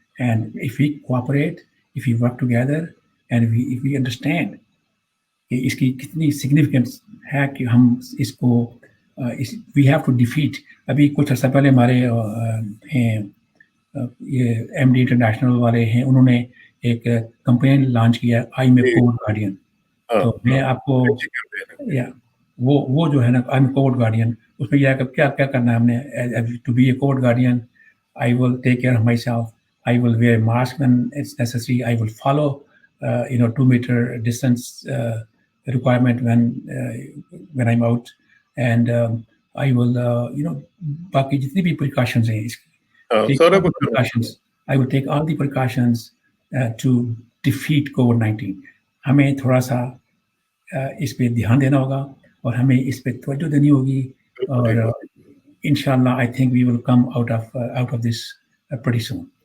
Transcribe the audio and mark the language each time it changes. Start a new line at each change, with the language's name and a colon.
English: And if we cooperate, if we work together, and if we understand
Urdu: کہ اس کی کتنی significance ہے کہ ہم اس کو
English: We have to defeat.
Urdu: ابھی کچھ عرصہ پہلے ہمارے ہیں یہ ایم ڈی انٹرنیشنل والے ہیں, انہوں نے ایک کمپین لانچ کیا,
English: I am a Covid guardian.
Urdu: تو میں آپ کو وہ جو ہے نا
English: I am Covid guardian,
Urdu: اس میں یہ کیا کرنا ہے ہم نے.
English: To be a Covid guardian, I will take care of myself. I will wear mask when it's necessary. I will follow, 2-meter distance requirement when I'm out, and I will,
Urdu: باقی جتنی بھی precautions ہیں
English: precautions. I will take all the precautions to defeat COVID-19.
Urdu: ہمیں تھوڑا سا اس پہ دھیان دینا ہوگا اور ہمیں اس پہ توجہ دینی ہوگی, اور انشاءاللہ
English: I think we will come out of this pretty soon.